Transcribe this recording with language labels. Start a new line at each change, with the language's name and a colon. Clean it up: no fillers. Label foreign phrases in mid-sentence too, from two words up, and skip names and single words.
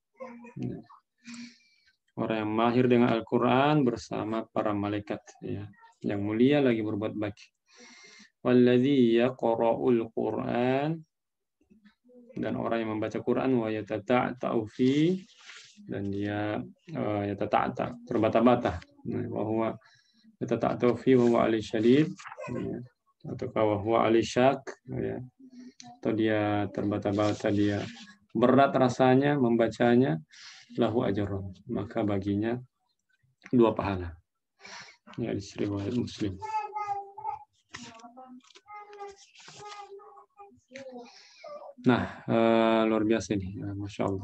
Indonesian: Orang yang mahir dengan Al-Quran bersama para malaikat ya yang mulia lagi berbuat baik.
Arabic: والذي يقرأ القرآن,
Indonesian: dan orang yang membaca Quran
Arabic: ويتتعتع فيه,
Indonesian: dan dia terbata-bata,
Arabic: وهو يتتعتع فيه وهو عليه شديد,
Indonesian: atau
Arabic: وهو عليه شاق,
Indonesian: ya, atau dia terbata-bata, dia berat rasanya membacanya,
Arabic: له أجر,
Indonesian: maka baginya 2 pahala. Ya, di riwayat Muslim. Nah, luar biasa ini,
Arabic: ما شاء الله.